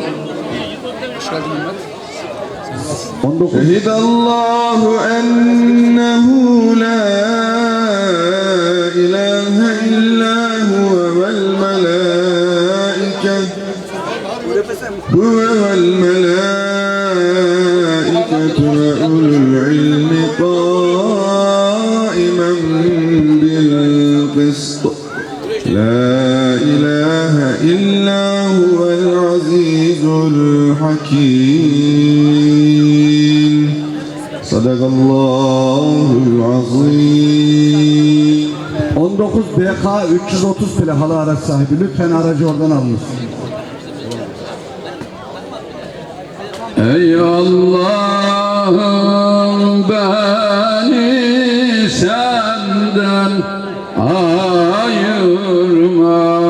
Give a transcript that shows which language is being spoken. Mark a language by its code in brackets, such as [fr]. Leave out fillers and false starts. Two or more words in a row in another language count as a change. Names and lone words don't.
[ar] شهد الله أنه لا إله إلا هو والملائكة وأولو العلم قائما بالقسط. لا إله إلا هو العزيز الحكيم. صدق الله العظيم. [tr] 19 BK 330 plakalı araç sahibi, lütfen aracı oradan alınız. Ey Allah'ım beni senden ayırma.